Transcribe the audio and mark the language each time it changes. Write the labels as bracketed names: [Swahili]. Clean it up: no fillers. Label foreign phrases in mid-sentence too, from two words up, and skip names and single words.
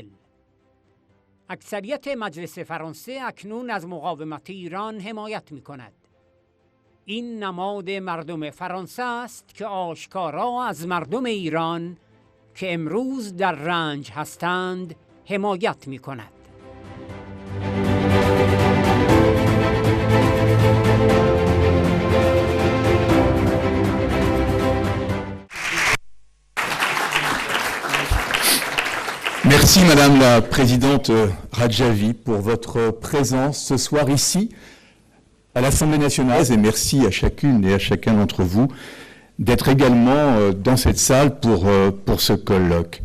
[Persian] اکثریت مجلس فرانسه اکنون از مقاومت ایران حمایت می کند. این نماد مردم فرانسه است که آشکارا از مردم ایران که امروز در رنج هستند حمایت می کند. [French] Merci Madame la Présidente Radjavi pour votre présence ce soir ici à l'Assemblée nationale et merci à chacune et à chacun d'entre vous d'être également dans cette salle pour ce colloque.